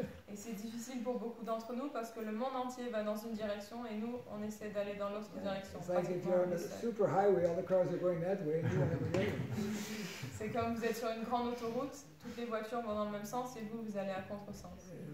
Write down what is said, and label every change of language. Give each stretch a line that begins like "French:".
French: Et c'est difficile pour beaucoup d'entre nous parce que le monde entier va dans une direction et nous, on essaie d'aller dans l'autre direction.
English: It's like if you're on a super highway, all the cars are going that way and you want to go the other way.
French: C'est comme vous êtes sur une grande autoroute, toutes les voitures vont dans le même sens et vous, vous allez à contresens.